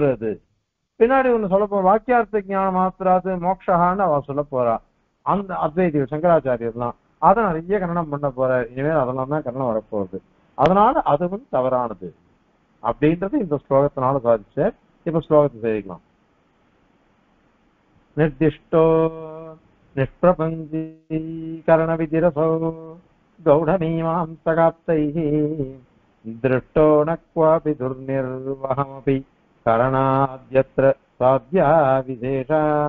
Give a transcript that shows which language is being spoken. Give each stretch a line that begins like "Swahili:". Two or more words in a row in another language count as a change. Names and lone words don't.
Tamil: அது பின்னாடி ஒண்ணு சொல்ல போற வாக்கியார்த்த ஞானம் மாத்திராது மோக்ஷான்னு அவ சொல்ல போறா. அந்த அத்வைதிகள் சங்கராச்சாரியர்லாம் அதை நிறைய கன்னடம் பண்ண போறார், இனிமேல் அதெல்லாம் தான் கன்னடம் வரப்போகுது, அதனால அதுவும் தவறானது அப்படின்றது இந்த ஸ்லோகத்தினால சாதிச்ச. இப்ப ஸ்லோகத்தை சேவிக்கலாம்.
Sanskrit: निर्दिष्टो निष्प्रपञ्चीकरण विधिरसो गौढमीमांसकाप्तैः दृष्टो न क्वापि दुर्निर्वहमपि करणाद्यत्र साध्या विशेषा